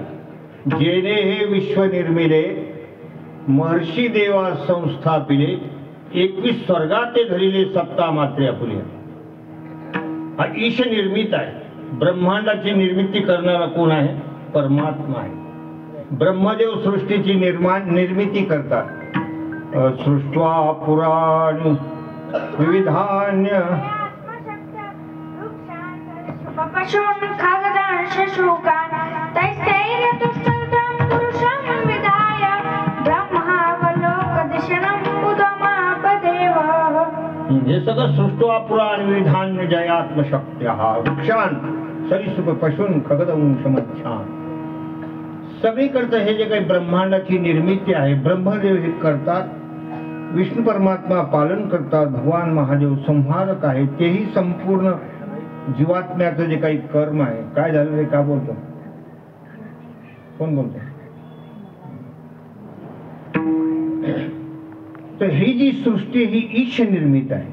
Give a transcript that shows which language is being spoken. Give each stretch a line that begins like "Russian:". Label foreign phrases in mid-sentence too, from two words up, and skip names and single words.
Marathi: जेने हे विश्व निर्मिले महर्षी देवा संस्थापिले 21 स्वर्गाते धरिले सत्ता मात्रे आपुले. हा ईश निर्मित आहे. ब्रह्मांडाची निर्मिती करणारा कोण आहे? परमात्मा आहे. ब्रह्मदेव सृष्टीची निर्मिती करतात.
Sanskrit: सृष्ट्वा पुराणी विविधान्य पशून् खगदांश शोकान् तैस्तैर्यतुष्टं पुरुषं विधाय ब्रह्मावलोकदर्शनं उदमापदेव.
Marathi: हे सगळं
Sanskrit: सृष्ट्वा पुराण विधान्य जयात्मशक्त्या वृक्षान सरीसृप पशून खगदंश मच्छान.
Marathi: सगळीकडचं हे जे काही ब्रह्मांडाची निर्मिती आहे ब्रह्मदेव हे करतात, विष्णू परमात्मा पालन करतात, भगवान महादेव संहारक आहे. तेही संपूर्ण जीवात्म्याचं जे काही कर्म आहे. काय झालं रे, का बोलतो, कोण बोलतो? तर ही जी सृष्टी ही ईश निर्मित आहे.